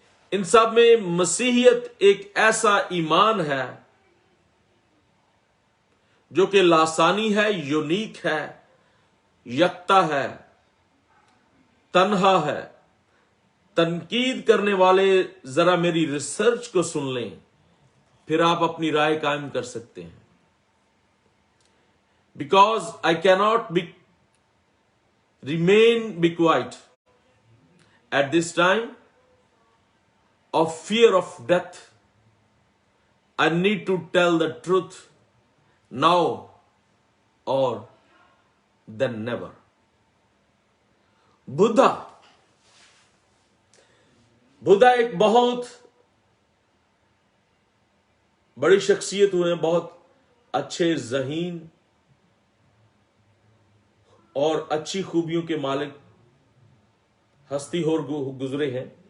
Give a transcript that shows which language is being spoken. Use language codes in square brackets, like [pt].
[ur] ان سب میں مسیحیت ایک ایسا ایمان ہے جو کہ لاسانی ہے، یونیک ہے، یکتا ہے، تنہا ہے. تنقید کرنے والے ذرا میری ریسرچ کو سن لیں، پھر آپ اپنی رائے قائم کر سکتے ہیں. [en] Because I can't remain be quiet at this time of fear of death. I need to tell the truth now or then never. [ur] Buddha ایک بہت بڑی شخصیت ہوئے، بہت اچھے ذہین اور اچھی خوبیوں کے مالک ہستی ہو گزرے ہیں.